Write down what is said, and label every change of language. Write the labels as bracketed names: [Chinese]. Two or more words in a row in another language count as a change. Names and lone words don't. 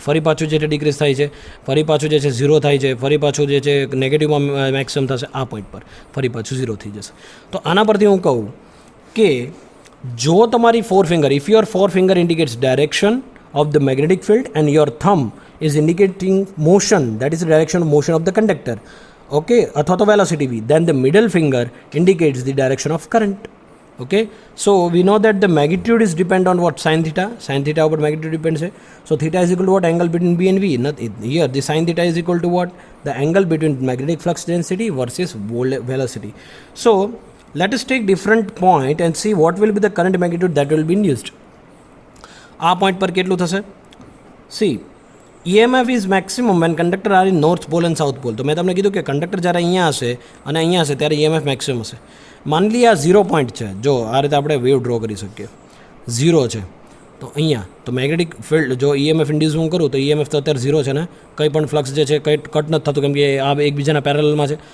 [Gujarati] ફરી પાછું જે છે ડિક્રીઝ થાય છે, ફરી પાછું જે છે 0 થાય છે, ફરી પાછું જે છે નેગેટિવમાં મેક્સિમમ થશે આ પોઈન્ટ પર, ફરી પાછું 0 થઈ જશે. તો આના પરથી હું કહું કે જો તમારી [English] four finger, if your four finger indicates direction of the magnetic field and your thumb is indicating motion, that is the direction of motion of the conductor, okay, [Gujarati] અથવા તો [English] velocity v, then the middle finger indicates the direction of current. Okay, so we know that the magnitude is depend on what? Sin theta over magnitude depends. So theta is equal to what? Angle between B and V. Not here the sin theta is equal to what? The angle between magnetic flux density versus velocity. So let us take different point and see what will be the current magnitude that will be induced. [Gujarati] આ પોઈન્ટ પર કેટલું થશે? [English] See, EMF is maximum when conductor are in north pole and south pole. [Gujarati] તો મેં તમને કીધું કે કંડક્ટર જ્યારે અહીંયા હશે અને અહીંયા હશે ત્યારે EMF મેક્સિમમ હશે. માની લઈએ આ 0 પોઈન્ટ છે. જો આ રીતે આપણે [English] wave draw [Gujarati] કરી શકીએ. 0 છે તો અહીંયા તો [English] magnetic field [Gujarati] જો EMF ઇન્ડ્યુસ હું કરું તો EMF તો અત્યારે 0 છે ને. કંઈ પણ ફ્લક્સ જે છે કંઈ કટ નથી થતું કેમ કે આ એકબીજાના પેરેલલમાં છે.